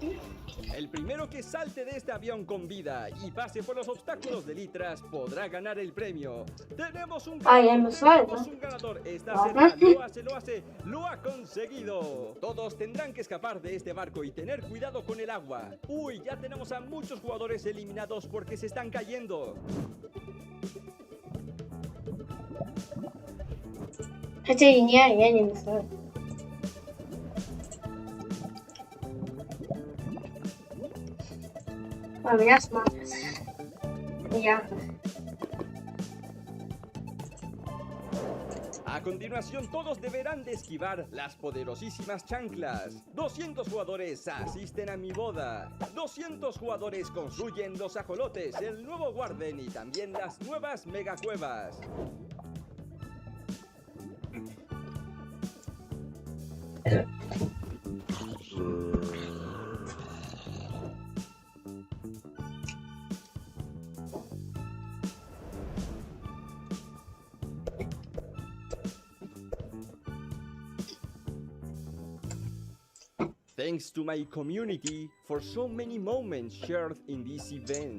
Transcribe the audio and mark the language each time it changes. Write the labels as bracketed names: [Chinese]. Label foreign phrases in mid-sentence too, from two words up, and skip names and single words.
[Spanish] El primero que salte de este avión con vida y pase por los obstáculos de litras podrá ganar el premio. Tenemos un ganador, está cerca, lo ha conseguido. Todos tendrán que escapar de este barco y tener cuidado con el agua. Uy, ya tenemos a muchos jugadores eliminados porque se están cayendo. [Russian] Хотя и не, я не знаю. А меня смотрят. Я. [Spanish] A continuación, todos deberán de esquivar las poderosísimas chanclas. 200 jugadores asisten a mi boda. 200 jugadores construyen los ajolotes, el nuevo Warden y también las nuevas megacuevas. [English] Thanks to my community for so many moments shared in this event.